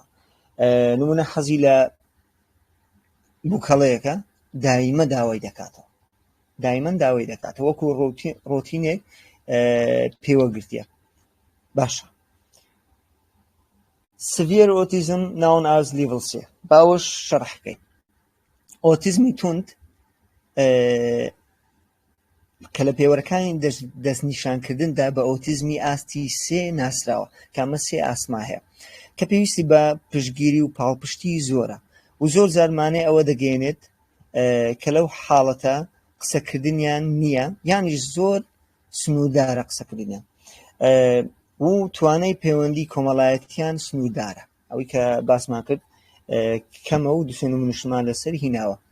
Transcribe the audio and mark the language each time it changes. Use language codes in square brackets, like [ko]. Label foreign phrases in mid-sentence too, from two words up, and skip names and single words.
[ckb] نمونە حەزی لە بووکەڵەیەکە دایمە داوای دەکاتەوە وەکو ڕۆتینێک پێوەگرتیە. باشە. سڤیر ئۆتیزم [en] known as level 3 [ckb] باوەش شەڕحکەین. ئۆتیزمی توند کە لە پێوەرەکانی دەستنیشانکردندا بە ئۆتیزمی ئاستی سێ ناسراوە کامە سێ ئاسما هەیە کە پێویستی بە پشتگیری و پاڵپشتی زۆرە و زۆر زارمانێ ئەوە دەگەێنێت کە لەو حاڵەتە قسەکردنیان نییە یانیش زۆر سنوودارە قسەکردنیان و توانای پەیوەندی کۆمەڵایەتیان سنوودارە ئەوەی کە باسمان کرد کەمە و دوسێن و منشمان لەسەر هیناوە